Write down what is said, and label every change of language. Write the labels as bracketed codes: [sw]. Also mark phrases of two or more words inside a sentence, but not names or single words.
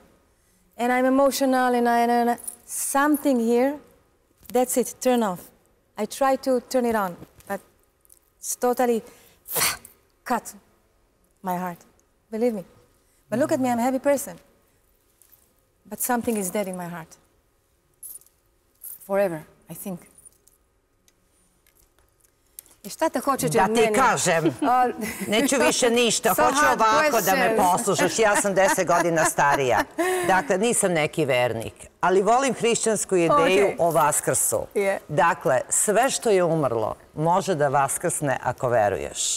[en] And I'm emotional, and something here, that's it, turn off. I try to turn it on, but it's totally cut my heart, believe me. But look at me, I'm a happy person. But something is dead in my heart. Forever, I think. [sr] I šta te hoćeš od mene? Da ti kažem, neću više ništa, hoću ovako da me poslušaš, ja sam 10 godina starija. Dakle, nisam neki vernik, ali volim hrišćansku ideju o Vaskrsu. Dakle, sve što je umrlo može da vaskrsne ako veruješ.